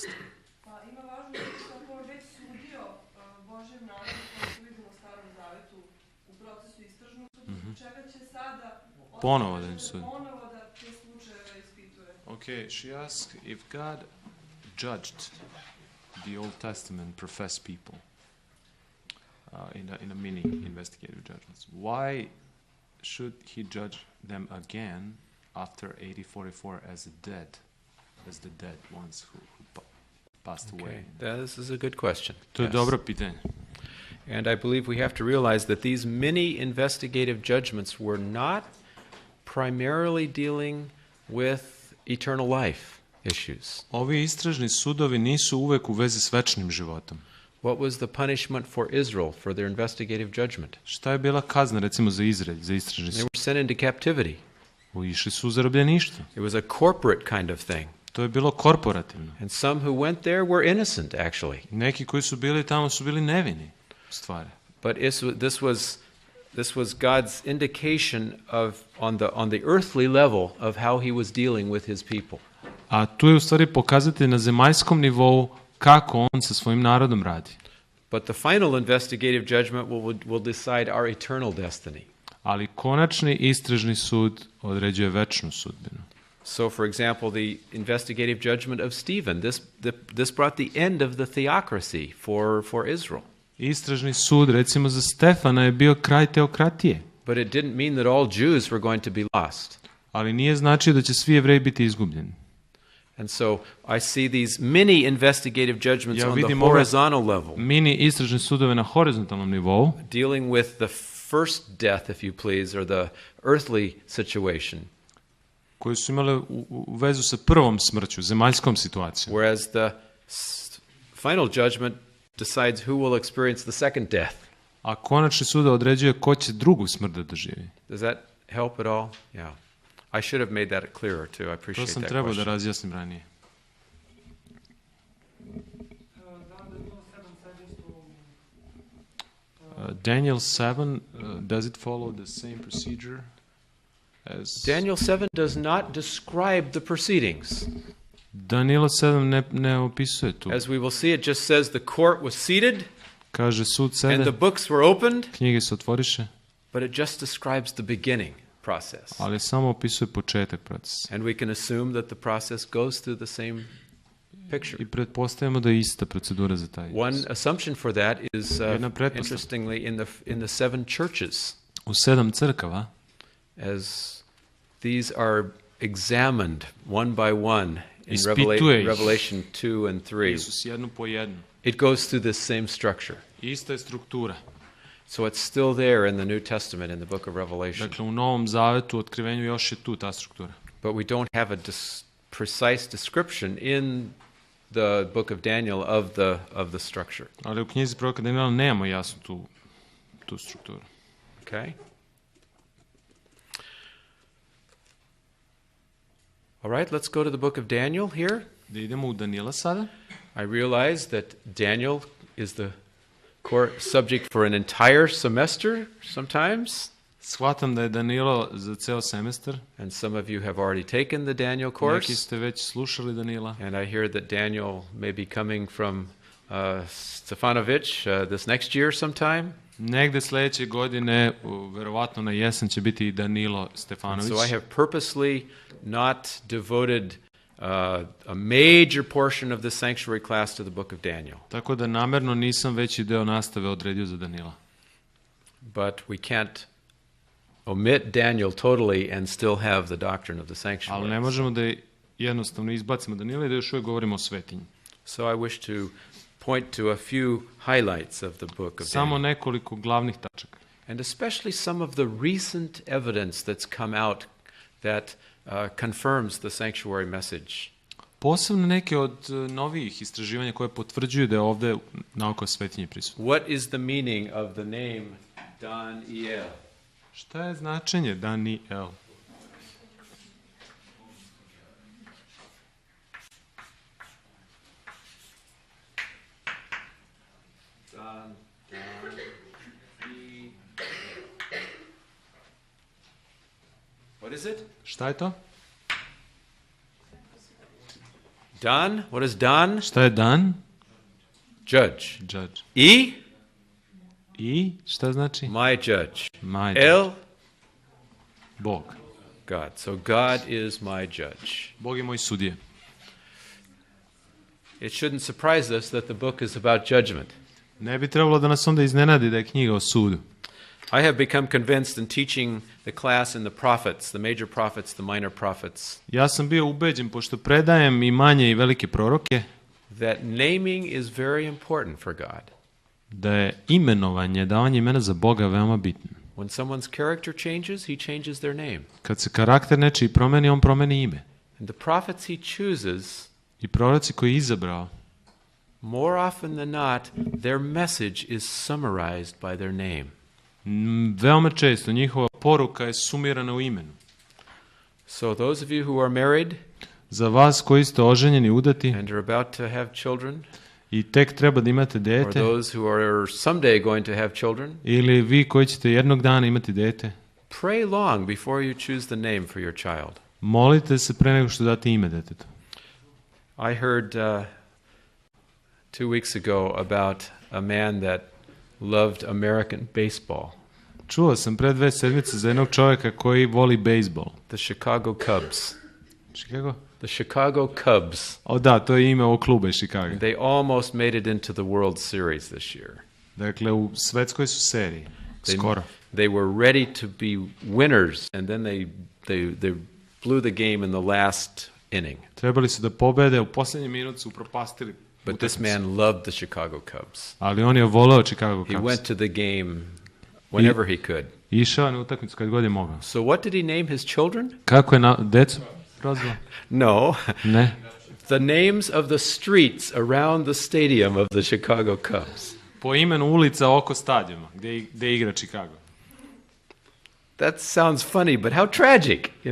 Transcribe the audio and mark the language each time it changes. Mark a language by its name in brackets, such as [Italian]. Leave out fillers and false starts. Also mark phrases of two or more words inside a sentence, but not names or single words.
[Serbian] Pa ima važnost što ako on već sudio Božjem narodu koji su vidimo u Starom Zavetu u procesu istražnog suda, čega će sada ponovo da im sudi. Ponovo da te slučajeve ispituje. [English] Okay, she asked if God judged the Old Testament professed people in a mini investigative judgments. Why should he judge them again after 8044 as the dead ones who passed away? This is a good question. [Serbian] To je dobro pitanje. [English] And I believe we have to realize that these mini investigative judgments were not primarily dealing with eternal life issues. [Serbian] Ovi istražni sudovi nisu uvek u vezi s večnim životom. [English] What was the punishment for Israel for their investigative judgment? [Serbian] Šta je bila kazna recimo za Izrael, za istražni [English] They [Serbian] sud? [English] were sent into captivity. [Serbian] Išli su u zarobljeništvo. [English] It was a corporate kind of thing. [Serbian] To je bilo korporativno. [English] And some who went there were innocent, actually. [Serbian] Neki koji su bili tamo su bili nevini, u stvari. [English] But this was God's indication of on the earthly level of how he was dealing with his people. [Serbian] A tu je u stvari pokazatelj na zemaljskom nivou kako on sa svojim narodom radi. [English] But the final investigative judgment will decide our eternal destiny. [Serbian] Ali konačni istražni sud određuje večnu sudbinu. [English] So, for example, the investigative judgment of Stephen, this brought the end of the theocracy for Israel. [Serbian] Istražni sud, recimo za Stefana, je bio kraj teokratije. [English] But it didn't mean that all Jews were going to be lost. [Serbian] Ali nije značio da će svi Jevreji biti izgubljeni. [English] And so I see these mini investigative judgments on the horizontal level. [Serbian] Mini istražne sudove na horizontalnom nivou. [English] Dealing with the first death, if you please, or the earthly situation. [Serbian] Koji su imali u vezu sa prvom smrću, zemaljskom situacijom. [English] Whereas the final judgment decides who will experience the second death. [Serbian] A konačni sud određuje ko će drugu smrt da doživi. [English] Does that help at all? Yeah. I should have made that clearer too. I appreciate that. [Serbian] To sam trebao da razjasnim ranije. [English] Daniel 7, does it follow the same procedure as... Daniel 7 does not describe the proceedings. [Serbian] Daniela 7 ne opisuje tu. [English] As we will see, it just says the court was seated, [Serbian] kaže sud sede, [English] and the books were opened, [Serbian] knjige se otvoriše, [English] but it just describes the beginning process. [Serbian] Ali samo opisuje početak procesa. [English] And we can assume that the process goes through the same picture. [Serbian] I pretpostavljamo da je ista procedura za taj. [English] One assumption for that is interestingly in the seven churches. [Serbian] U 7 crkava, [English] as these are examined one by one in Revelation 2 and 3. [Serbian] Isus jednu po jednu. [English] It goes through this same structure. [Serbian] Ista je struktura. [English] So it's still there in the New Testament in the book of Revelation. [Serbian] Dakle, u Novom Zavetu, u Otkrivenju, još je tu ta struktura. [English] But we don't have a precise description in the book of Daniel of the structure. [Serbian] Ali u knjizi proroka Daniela nemamo jasnu tu strukturu. [English] Okay? All right, let's go to the book of Daniel here. [Serbian] Da idemo u Daniela sada. [English] I realize that Daniel is the subject for an entire semester sometimes. [Serbian] Shvatam da je Danilo za ceo semestar. [English] And some of you have already taken the Daniel [Serbian] Neki [English] course. [Serbian] ste već slušali Danila. [English] And I hear that Daniel may be coming from Stefanović this next year sometime. [Serbian] Negde sledeće godine, verovatno na jesen, će biti i Danilo Stefanović. [English] So I have purposely not devoted a major portion of the sanctuary class to the book of Daniel. [Serbian] Tako da namerno nisam veći deo nastave odredio za Danila. [English] But we can't omit Daniel totally and still have the doctrine of the sanctuary. [Serbian] Ali ne možemo da jednostavno izbacimo Danila i da još uvijek govorimo o svetinji. [English] So I wish to point to a few highlights of the book of [Serbian] Samo [English] Daniel. [Serbian] nekoliko glavnih tačaka. [English] And especially some of the recent evidence that's come out that confirms the sanctuary message. [Serbian] Posebno neke od novijih istraživanja koje potvrđuju da je ovde nauka o svetinji prisutna. [English] What is the meaning of the name Daniel? [Serbian] Šta je značenje Daniel? [English] What is it? [Serbian] Šta je to? [English] Dan? What is Dan? [Serbian] Šta je Dan? [English] Judge. Judge. E? [Serbian] I šta znači? [English] My judge. My El? judge. Bog. God. So God is my judge. [Serbian] Bog je moj sudija. [English] It shouldn't surprise us that the book is about judgment. [Serbian] Ne bi trebalo da nas onda iznenadi da je knjiga o sudu. [English] I have become convinced in teaching the class in the prophets, the major prophets, the minor prophets, [Serbian] Ja sam bio ubeđen, pošto predajem i manje i velike proroke, [English] that naming is very important for God. [Serbian] da je imenovanje, davanje imena za Boga veoma bitno. [English] When someone's character changes, he changes their name. [Serbian] Kad se karakter nečiji promeni, on promeni ime. [English] And the prophets he chooses, [Serbian] I proroci koji je izabrao, [English] more often than not, their message is summarized by their name. [Serbian] Veoma često njihova poruka je sumirana u imenu. [English] So those of you who are married [Serbian] Za vas koji ste oženjeni, udati [English] and are about to have children, [Serbian] i tek treba da imate [English] or [Serbian] dete, [English] those who are someday going to have children, [Serbian] ili vi koji ćete jednog dana imati dete, [English] pray long before you choose the name for your child. [Serbian] molite se pre nego što date ime detetu. [English] I heard 2 weeks ago about a man that loved American baseball, [Serbian] Čuo sam pre 2 sedmice za jednog čovjeka koji voli bejsbol. [English] the Chicago Cubs. [Serbian] Chicago? [English] The Chicago Cubs. [Serbian] O da, to je ime ovog kluba iz Chicago. [English] They almost made it into the World Series this year. [Serbian] Dakle, u svetskoj su seriji. Skoro. [English] They were ready to be winners, and then they blew the game in the last inning. [Serbian] Trebali su da pobede, u posljednji minut su upropastili [English] But this [Serbian] utakmicu. [English] man loved the Chicago Cubs. [Serbian] Ali on je voleo Chicago [English] He [Serbian] Cubs. [English] went to the game whenever he could. [Serbian] Išao je na utakmicu kad god je mogao. [English] So what did he name his children? [Serbian] Kako je decu prozvao? [English] No. [Serbian] Ne. [English] The names of the streets around the stadium of the Chicago Cubs. [Serbian] Po imenu ulica oko stadiona gdje igra Chicago. [English] That sounds funny, but how tragic, you